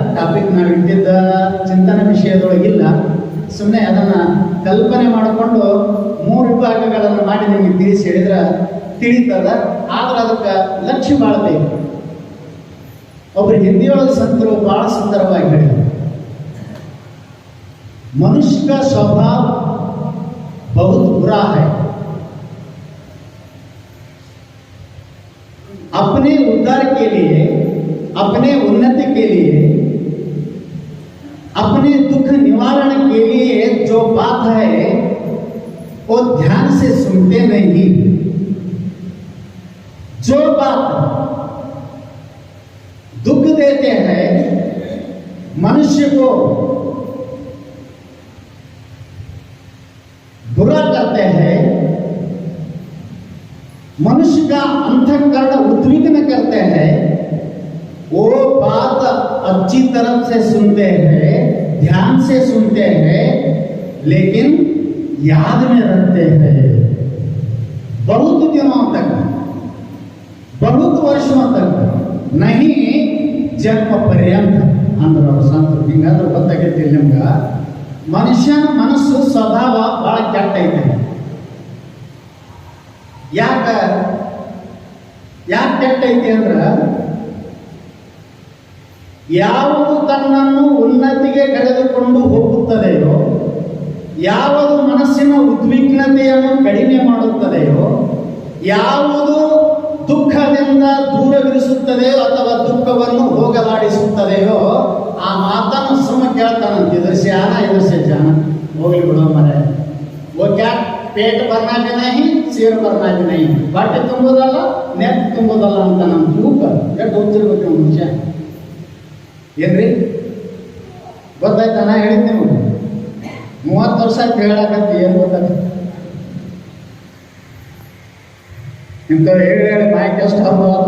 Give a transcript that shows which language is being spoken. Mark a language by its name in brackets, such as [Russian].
[Kannada] Topic ನಾವು ಇಟ್ಟಿದ್ದ ಚಿಂತನೆ ವಿಷಯದೊಳಗಿಲ್ಲ. ಸುಮ್ಮನೆ ಅದನ್ನು ಕಲ್ಪನೆ ಮಾಡಿಕೊಂಡು 3 ವಿಭಾಗಗಳನ್ನು ಮಾಡಿ ನಿಮಗೆ ತಿಳಿಸಿ ಹೇಳಿದ್ರೆ ತಿಳಿತದ. ಆದ್ರೆ ಅದಕ್ಕೆ ಲಕ್ಷ್ಯ ಮಾಡಬೇಕು. ಒಬ್ಬರು ಹಿಂದಿಯೊಳಗೆ ಸಂತರು ಭಾಳ ಸುಂದರವಾಗಿ ಹೇಳಿದರು, [Hindi] मनुष्य का स्वभाव बहुत बुरा है. अपने उद्धार के लिए, अपने उन्नति के लिए, अपने दुख निवारण के लिए जो बात है वो ध्यान से सुनते नहीं. जो बात दुख देते हैं मनुष्य को, बुरा करते हैं, मनुष्य का अंतःकरण उद्विग्न करते हैं, वो बात अच्छी तरह से सुनते हैं, ध्यान से सुनते हैं, लेकिन याद में रखते हैं बहुत दिनों तक, बहुत वर्षों तक, नहीं जन्म पर्यंत. [Kannada] ಅಂದ್ರೆ ಸಂತರು ಹಿಂಗಾದ್ರೆ ಗೊತ್ತಾಗೈತಿ ನಿಮ್ಗೆ. ಮನುಷ್ಯನ ಮನಸ್ಸು ಸ್ವಭಾವ ಬಹಳ ಕೆಟ್ಟ ಐತೆ. ಯಾಕೆ ಕೆಟ್ಟ ಐತಿ ಅಂದ್ರೆ, ಯಾವುದು ತನ್ನನ್ನು ಉನ್ನತಿಗೆ ಕರೆದುಕೊಂಡು ಹೋಗುತ್ತದೆಯೋ, ಯಾವುದು ಮನಸ್ಸಿನ ಉದ್ವಿಗ್ನತೆಯನ್ನು ಕಡಿಮೆ ಮಾಡುತ್ತದೆಯೋ, ಯಾವುದು ದುಃಖದಿಂದ ದೂರವಿರಿಸುತ್ತದೆಯೋ ಅಥವಾ ದುಃಖವನ್ನು ಹೋಗಲಾಡಿಸುತ್ತದೆಯೋ ಆ ಮಾತನ್ನು ಸುಮ್ಮ ಕೇಳ್ತಾನಂತ. ಇದ್ರ ಸ್ಯಾನ ಇದ್ರ से जान ಹೋಗ್ಲಿ ಬಿಡೋ ಮರೆ. [Hindi] वो क्या पेट भरना भी नहीं, सिर भरना भी नहीं. [Kannada] ಹೊಟ್ಟೆ ತುಂಬೋದಲ್ಲ, ನೆಟ್ ತುಂಬೋದಲ್ಲ ಅಂತ ನಮ್ಮ ತೂಕ ಎಷ್ಟು ಹೋಗ್ತಿರ್ಬೇಕು ಮನುಷ್ಯ. ಏನ್ರಿ ಗೊತ್ತಾಯ್ತಾ? ನಾ ಹೇಳಿದ್ದೆ ನೋಡಿ, 30 ವರ್ಷ ಹೇಳಕತ್ತಿ ಏನು ಗೊತ್ತಾಗ ಇಂಥವ್ರು ಹೇಳಿ ಮಾಹಿತಿ ಎಷ್ಟು ಹಬ್ಬ.